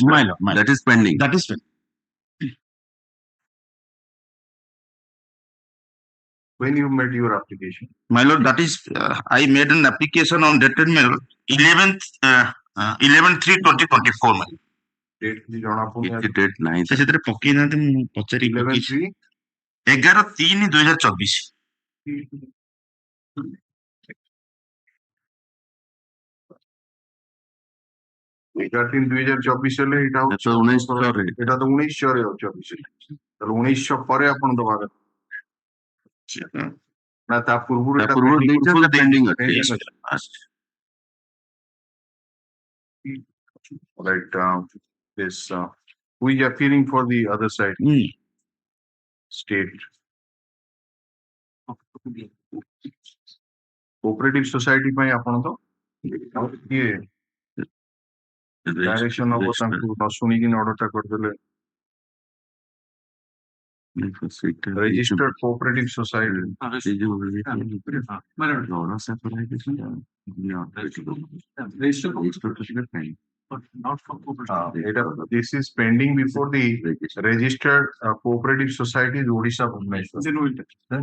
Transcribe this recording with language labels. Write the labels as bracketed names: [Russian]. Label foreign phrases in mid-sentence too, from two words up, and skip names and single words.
[English] My lord, my lord. That is pending. That is fine. when you made your application. My lord, that is, I made an application on dated, my lord, 11/3/2024, my lord. [Odia] Date କିଛି ଜଣା ପଡୁନି [English] It date 9. [Odia] ସେ ସେଥିରେ ପକେଇ ନାହାନ୍ତି, ମୁଁ ପଚାରି 11/3 11/3/2024. 11/3/2024 ହେଲେ ଏଇଟା [English] That's the 19 ରେ। [Odia] ଏଇଟା ତ 1900 ରେ 24 ତାହେଲେ 1900 ପରେ ଆପଣ ଦବା କଥା ନା ତା ପୂର୍ବରୁ ତା ପୂର୍ବରୁ ଦେଇଛନ୍ତି, pending ଅଛି। pending ଅଛି। [English] Right, this who is appearing for the other side? State. Cooperative society [Odia] ପାଇଁ ଆପଣ ତ କିଏ ଡାଇରେକ୍ସନ ହବ ତାଙ୍କୁ ନ ଶୁଣିକି ଅର୍ଡର ଟା କରିଦେଲେ [English] registered cooperative society this is pending before the registered cooperative society Odisha Bhubaneswar.